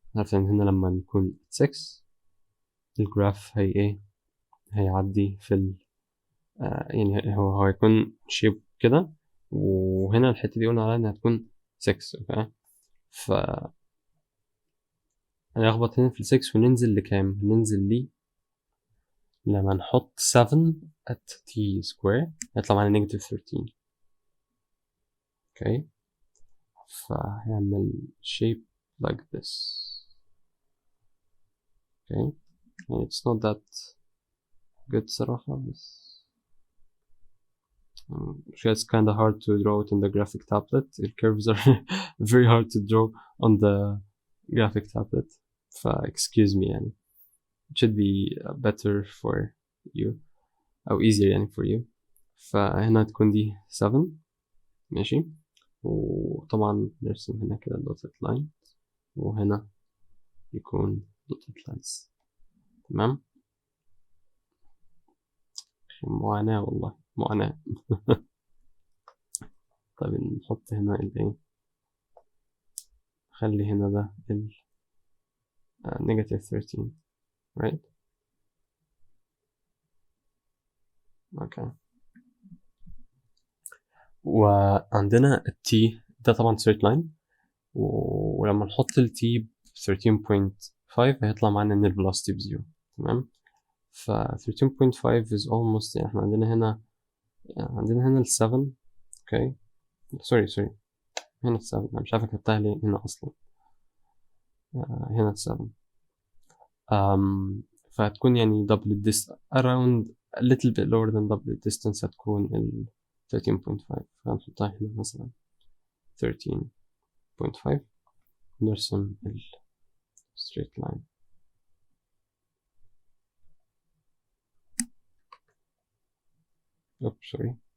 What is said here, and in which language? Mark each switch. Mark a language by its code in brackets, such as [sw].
[ar] عرفنا ان هنا لما نكون 6 الجراف هي ايه؟ هيعدي في ال يعني هو هيكون شيب كده، وهنا الحتة دي قلنا عليها انها هتكون 6، اوكي. ف هنخبط هنا في ال 6 وننزل لكام؟ ننزل لي لما نحط 7 at t square هيطلع معانا negative 13، اوكي. فهيعمل [en] shape like this، okay. [ar] يعني [en] it's not that good [ar] صراحة، بس [en] it's kind of hard to draw it in the graphic tablet. The curves are very hard to draw on the graphic tablet، excuse me [ar] يعني. [en] it should be better for you [ar] أو [en] easier [ar] يعني [en] for you. [ar] فهنا تكون دي 7، ماشي. وطبعا نرسم هنا كده dotted line، وهنا يكون dotted lines، تمام. معاناة والله معاناة. طيب نحط هنا الايه، خلي هنا ده ال negative 13 right، اوكي. وعندنا ال t ده طبعا straight line، ولما نحط ال t ب 13.5 هيطلع معانا ان ال velocity ب0، تمام. ف 13.5 [en] is almost [ar] يعني احنا عندنا هنا ال 7، اوكي. سوري هنا ال 7، انا مش عارف كتبتها ليه هنا اصلا. هنا ال 7 فهتكون يعني [en] double distance around a little bit lower than double distance، [ar] هتكون ال 13.5. فهنحطها هنا مثلا 13.5، نرسم ال straight line. [en] sorry.